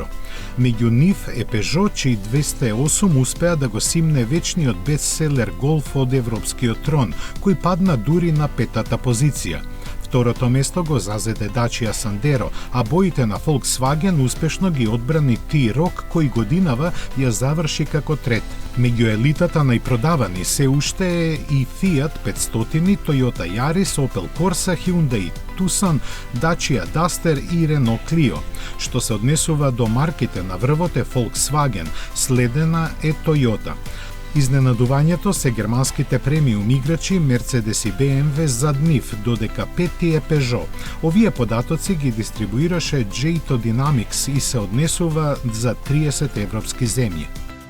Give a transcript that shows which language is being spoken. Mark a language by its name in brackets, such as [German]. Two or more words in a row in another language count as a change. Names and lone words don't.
[Macedonian] Меѓу нив е Peugeot, чиј 208 успеа да го симне вечниот бестселер Golf од европскиот трон, кој падна дури на петата позиција. Второто место го зазеде Dacia Sandero, а боите на Volkswagen успешно ги одбрани T-Roc, кој годинава ја заврши како трет. Меѓу елитата најпродавани се уште е и Fiat 500, Toyota Yaris, Opel Corsa, Hyundai Tucson, Dacia Duster и Renault Clio. Што се однесува до марките на врвот е Volkswagen, следена е Toyota. Изненадувањето се германските премиум играчи Mercedes и BMW зад нив, додека пети е Peugeot. Овие податоци ги дистрибуираше J2 Dynamics и се однесува за 30 европски земји.